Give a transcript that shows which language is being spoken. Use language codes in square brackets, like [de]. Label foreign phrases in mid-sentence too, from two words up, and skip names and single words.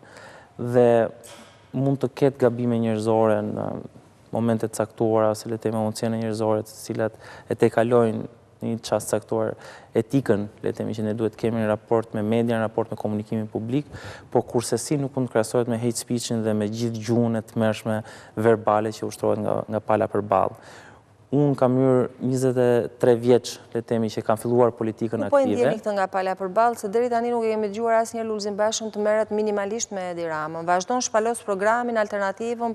[sq] Dhe mund të ketë gabime njerëzore në momentet caktuara, ose le të themi emocione njerëzore, të cilat e tejkalojnë në një çast caktuar etikën, le të themi që ne duhet të kemi në raport me media, në raport me komunikimin publik, po kurse si nuk mund të krahasohet me [en] hate speech- [sq] in dhe me gjithë gjuhën e tmerrshme verbale që ushtrohet nga pala përballë. Unë kam hyrë 23 vjeç, le të themi që kam filluar politikën aktive. Po e ndjeni këtë nga pala përballë, se deri tani nuk e kemi dëgjuar asnjëherë Lulzim Bashën të merret minimalisht me Edi Ramën. Vazhdon shpalos programin, alternativën,